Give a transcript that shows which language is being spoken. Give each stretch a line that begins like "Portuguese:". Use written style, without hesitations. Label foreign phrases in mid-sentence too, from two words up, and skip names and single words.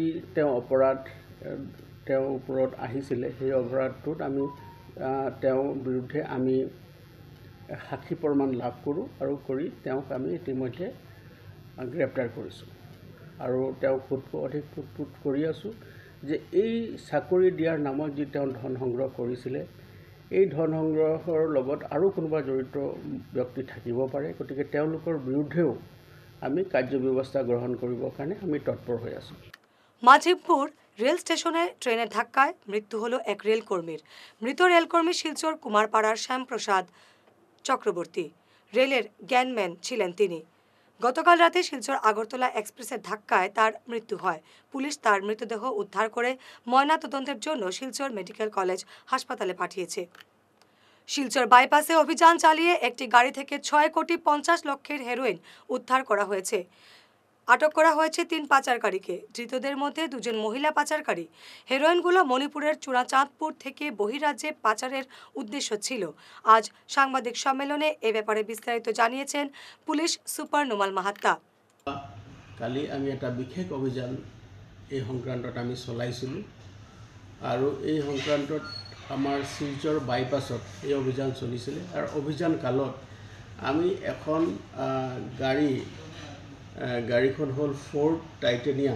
Assamese: তেওঁ অপৰাধ তেওঁৰ ওপৰত আহিছিলে, সেই অপৰাধটোত আমি তেওঁৰ বিৰুদ্ধে আমি সাক্ষী প্ৰমাণ লাভ কৰোঁ আৰু কৰি তেওঁক আমি ইতিমধ্যে গ্ৰেপ্তাৰ কৰিছোঁ আৰু তেওঁক অধিক সোধপোছ কৰি আছোঁ যে এই চাকৰি দিয়াৰ নামত যি তেওঁ ধন সংগ্ৰহ কৰিছিলে, এই ধন সংগ্ৰহৰ লগত আৰু কোনোবা জড়িত ব্যক্তি থাকিব পাৰে। গতিকে তেওঁলোকৰ বিৰুদ্ধেও আমি কাৰ্যব্যৱস্থা গ্ৰহণ কৰিবৰ কাৰণে আমি তৎপৰ হৈ আছোঁ।
Bangla: মাঝিমপুর রেল স্টেশনে ট্রেনের ধাক্কায় মৃত্যু হলো এক রেলকর্মীর। মৃত রেলকর্মী শিলচর কুমারপাড়ার শ্যামপ্রসাদ চক্রবর্তী। রেলের জ্ঞানম্যান ছিলেন তিনি। গতকাল রাতে শিলচর আগরতলা এক্সপ্রেসের ধাক্কায় তার মৃত্যু হয়। পুলিশ তার মৃতদেহ উদ্ধার করে ময়নাতদন্তের জন্য শিলচর মেডিকেল কলেজ হাসপাতালে পাঠিয়েছে। শিলচর বাইপাসে অভিযান চালিয়ে একটি গাড়ি থেকে 6,50,00,000 হেরোইন উদ্ধার করা হয়েছে। আটক করা হয়েছে 3 পাচারকারীকে। ধৃতদের মধ্যে 2জন মহিলা পাচারকারী। হেরোইনগুলো মণিপুরের চূড়াচাঁদপুর থেকে বহিরাজ্যে পাচারের উদ্দেশ্য ছিল। আজ সাংবাদিক সম্মেলনে এ ব্যাপারে বিস্তারিত জানিয়েছেন পুলিশ সুপার নুমাল মাহাত্তা।
Assamese: কালি আমি এটা বিশেষ অভিযান এই সংক্ৰান্তত আমি চলাইছিলোঁ আৰু এই সংক্ৰান্তত আমাৰ শিলচৰ বাইপাছত এই অভিযান চলিছিলে আৰু অভিযান কালত আমি এখন গাড়ীখন হ'ল ফ'ৰ্ড টাইটেনিয়াম।